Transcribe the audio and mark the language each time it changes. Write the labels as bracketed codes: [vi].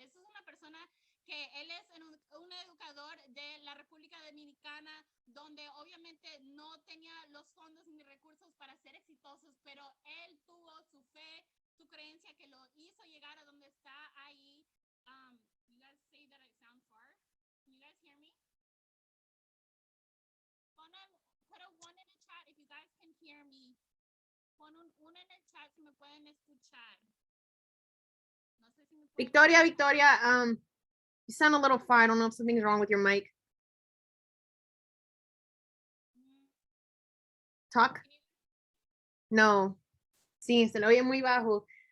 [es] Esa es una persona que él es un educador de la República Dominicana, donde obviamente no tenía los fondos ni recursos para ser exitosos, pero él tuvo su fe, su creencia que lo hizo llegar a donde está ahí. [en] You guys say that I sound far? Can you guys hear me? Put a one in the chat if you guys can hear me. [es] Pon un en el chat si me pueden escuchar. No sé si me pueden... [en] Victoria, you sound a little far. I don't know if something's wrong with your mic. [es] Talk. No. Sí, se lo oye muy bajo.